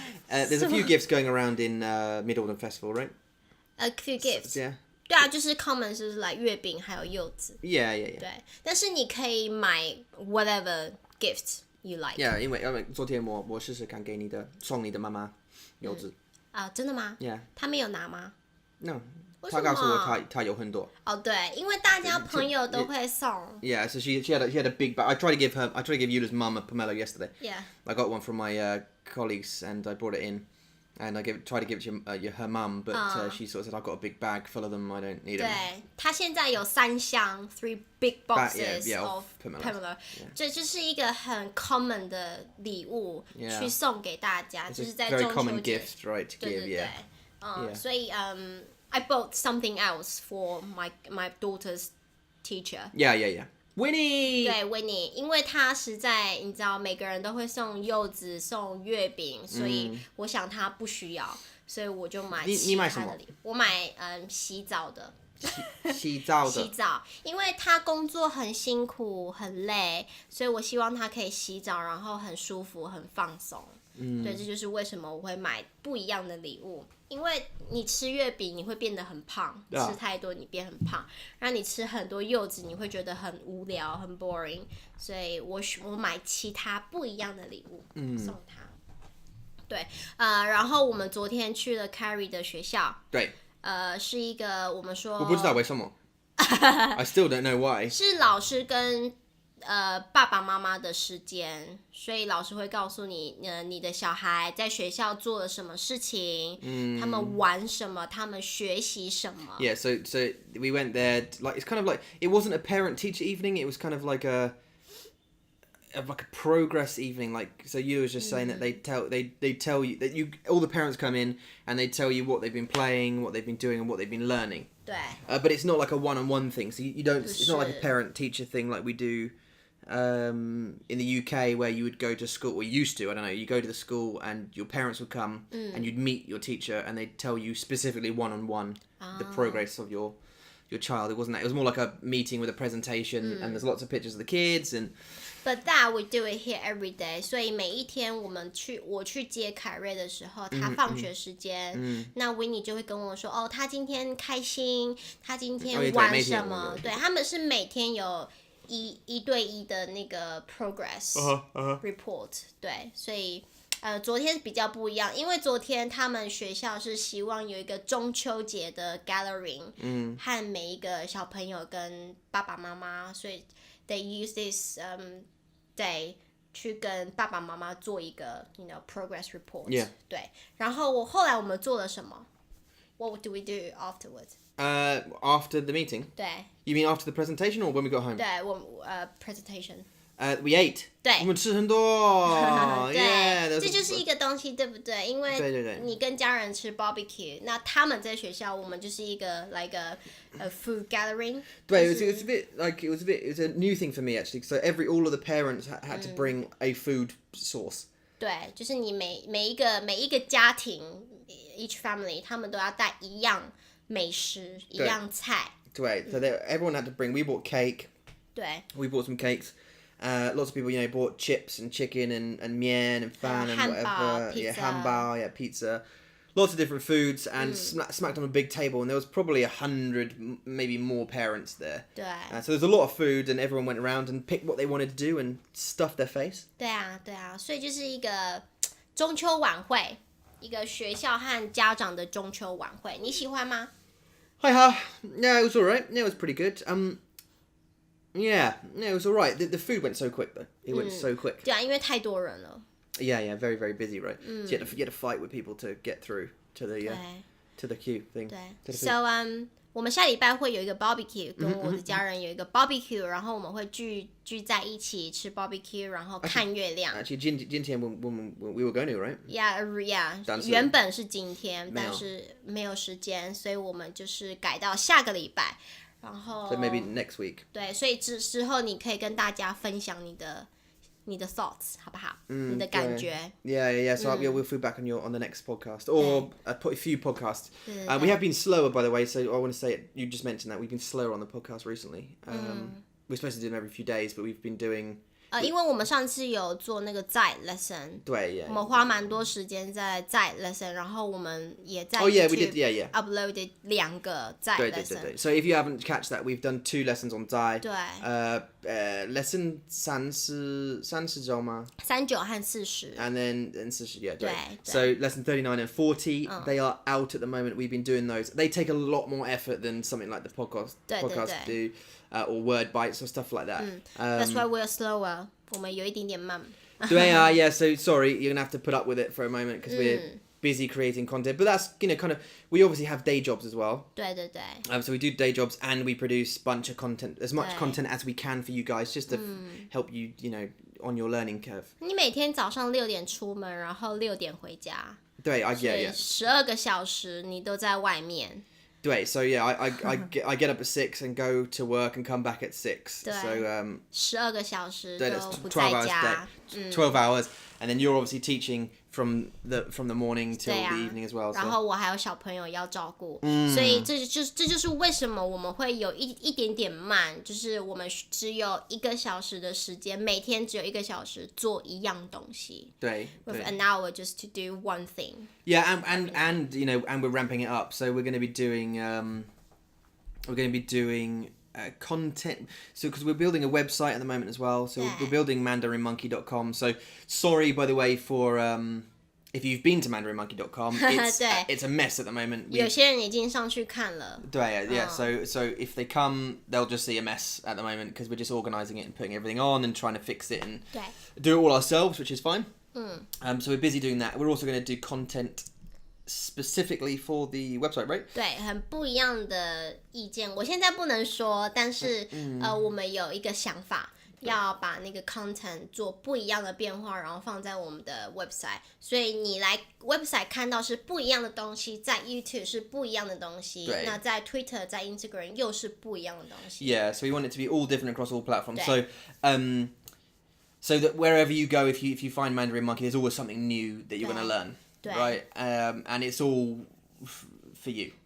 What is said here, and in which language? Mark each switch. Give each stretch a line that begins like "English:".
English: There's a few gifts going around in Mid-Autumn Festival, right? A few gifts. Yeah.
Chinese: 对啊，就是 common 就是来月饼还有柚子。
English: Yeah.
Chinese: 对，但是你可以买
English: whatever gift you like.
Chinese: Yeah， 因为昨天我试试看给你的送你的妈妈柚子。真的吗？
English: Yeah。
Chinese: 他没有拿吗？
English: No。
Chinese: 为什么？他告诉我他有很多。对，因为大家朋友都会送。
English: Yeah, so she had a big bag. I tried to give Eula's mum a pomelo yesterday. Yeah. I got one from my colleagues and I brought it in, and I tried to give it to her mum, but she sort of said I've got a big bag full of them. I don't need them.
Chinese: 对，他现在有3箱 ，
English: 3 big boxes of pomelo，
Chinese: 这就是一个很 common 的礼物去送给大家，就是在中秋节。
English: Very common gift, right? To give,
Chinese: 对，所以
English: I bought something else for my daughter's teacher. Yeah. Winnie.
Chinese: 对 Winnie， 因为他实在你知道每个人都会送柚子、送月饼，所以我想他不需要，所以我就买其他的礼物。我买洗澡的。洗澡，因为他工作很辛苦很累，所以我希望他可以洗澡，然后很舒服很放松。对，这就是为什么我会买不一样的礼物。因为你吃月饼你会变得很胖，吃太多你变很胖，然后你吃很多柚子你会觉得很无聊很 boring， 所以我买其他不一样的礼物送他。对，然后我们昨天去了 Carrie 的学校，对，是一个我们说我不知道为什么，
English: I still don't know why，
Chinese: 是老师跟爸爸妈妈的时间，所以老师会告诉你，你的小孩在学校做了什么事情，他们玩什么，他们学习什么。
English: Yeah, so we went there. Like it's kind of like it wasn't a parent-teacher evening. It was kind of like a progress evening. Like so, you was just saying that they tell you that all the parents come in and they tell you what they've been playing, what they've been doing, and what they've been learning.
Chinese: 对。
English: But it's not like a one-on-one thing. So you don't. It's not like a parent-teacher thing like we do. In the UK where you would go to school, or used to, I don't know, you go to the school and your parents would come and you'd meet your teacher and they'd tell you specifically one-on-one the progress of your child. It wasn't that. It was more like a meeting with a presentation and there's lots of pictures of the kids and... But that we do it here every day.
Chinese: 所以每一天我去接凯瑞的时候，他放学时间，那 Winnie 就会跟我说，他今天开心，他今天玩什么？对，他们是每天有一对一的那个 progress report， 对，所以昨天比较不一样，因为昨天他们学校是希望有一个中秋节的 gathering，和每一个小朋友跟爸爸妈妈，所以
English: they use this day
Chinese: 去跟爸爸妈妈做一个 progress report， 对，然后后来我们做了什么 ？
English: What do we do afterwards？ After the meeting?
Chinese: 对。
English: You mean after the presentation or when we got home?
Chinese: 对，presentation.
English: We ate.
Chinese: 对。我们吃很多。对，
English: yeah,
Chinese: 这就是一个东西，对不对？因为你跟家人吃 barbecue， 那他们在学校，我们就是一个
English: like a food gathering. 对，it was a bit like it was a new thing for me actually. So all of the parents had to bring a food source.
Chinese: 对，就是你每一个家庭
English: each family，
Chinese: 他们都要带一样美食，一样菜。
English: 对， so everyone had to bring. We bought cake. 对。 We bought some cakes. Lots of people, bought chips and chicken and mian and fan and whatever. Pizza. Yeah, hamburger, pizza. Lots of different foods and smacked on a big table and there was probably 100, maybe more parents there.
Chinese: 对。
English: So there's a lot of food and everyone went around and picked what they wanted to do and stuffed their face.
Chinese: 对啊，所以就是一个中秋晚会，一个学校和家长的中秋晚会，你喜欢吗？
English: Yeah, it was alright. Yeah, it was pretty good. Yeah, it was alright. The food went so quick though. It went so quick.
Chinese: 对啊，因为太多人了。
English: Yeah, very, very busy, right? So you had to fight with people to get through to the queue thing.
Chinese: 对 ，So 我们下礼拜会有一个 barbecue， 跟我的家人有一个 barbecue， 然后我们会聚在一起吃 barbecue， 然后看月亮。
English: Actually,
Chinese: 今天
English: we were going to, right? Yeah.
Chinese: 原本是今天，但是没有时间，所以我们就是改到下个礼拜。然后
English: So maybe next week.
Chinese: 对，所以之后你可以跟大家分享你的 thoughts 好不好？你的感觉。
English: Yeah. So we'll feedback on the next podcast or a few podcasts. We have been slower, by the way. So I want to say you just mentioned that we've been slower on the podcast recently. We're supposed to do them every few days, but we've been doing
Chinese: 因为我们上次有做那个在 lesson，对，我们花蛮多时间在 lesson， 然后我们也在
English: we did,
Chinese: uploaded 2个在 lesson。
English: 对。So if you haven't catch that, we've done 2 lessons on 在。
Chinese: 对。 lesson 30周吗？39和40。
English: And then 40, yeah.
Chinese: 对。
English: So lesson 39 and 40, they are out at the moment. We've been doing those. They take a lot more effort than something like the podcast do, or word bites or stuff like that. That's why we're slower.
Chinese: 我们有一点点慢。
English: 对啊, yeah. So sorry, you're gonna have to put up with it for a moment because we're busy creating content. But that's kind of we obviously have day jobs as well.
Chinese: 对。
English: So we do day jobs and we produce a bunch of content, as much content as we can for you guys, just to help you, on your learning curve.
Chinese: 你每天早上6点出门，然后6点回家。对, yeah. 12个小时你都在外面。
English: 对, so yeah, I get up at 6 and go to work and come back at 6.
Chinese: 对
English: So
Chinese: 12个小时都不 12 在家。
English: 12 hours, and then you're obviously teaching from the morning till the evening as well.
Chinese: 然后我还有小朋友要照顾，所以这就是为什么我们会有一点点慢，就是我们只有1个小时的时间，每天只有1个小时做一样东西。对。
English: With an hour just to do one thing. Yeah, and and we're ramping it up. So we're going to be doing content. So because we're building a website at the moment as well. So we're building mandarinmonkey.com. So sorry, by the way, for if you've been to mandarinmonkey.com, it's a mess at the moment. 有些人已经上去看了。对, yeah. So if they come, they'll just see a mess at the moment because we're just organising it and putting everything on and trying to fix it and do it all ourselves, which is fine. So we're busy doing that. We're also going to do content specifically for the website, right?
Chinese: 对，很不一样的意见。我现在不能说，但是我们有一个想法，要把那个 content 做不一样的变化，然后放在我们的 website。所以你来 website 看到是不一样的东西，在 YouTube 是不一样的东西，那在 Twitter 在 Instagram 又是不一样的东西。
English: Yeah, so we want it to be all different across all platforms. So that wherever you go, if you find Mandarin Monkey, there's always something new that you're going to learn. Right, and it's all for you.